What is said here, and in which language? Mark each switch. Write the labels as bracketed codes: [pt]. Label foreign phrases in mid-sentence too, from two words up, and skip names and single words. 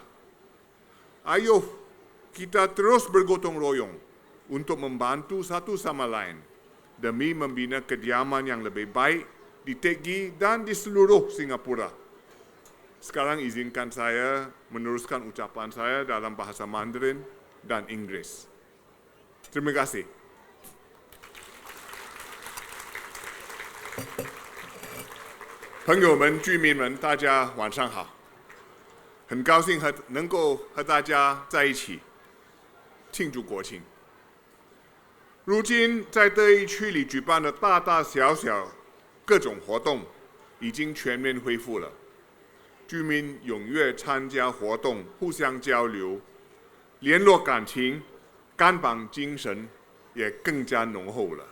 [ms] Ayuh kita terus bergotong royong untuk membantu satu sama lain demi membina kediaman yang lebih baik di TG dan di seluruh Singapura. Sekarang izinkan saya meneruskan ucapan saya dalam bahasa Mandarin dan Inggris. Terima kasih. [zh] 朋友们、居民们，大家晚上好！很高兴能够和大家在一起庆祝国庆。如今，在德义区里举办的大大小小各种活动已经全面恢复了，居民踊跃参加活动，互相交流，联络感情，干绑精神也更加浓厚了。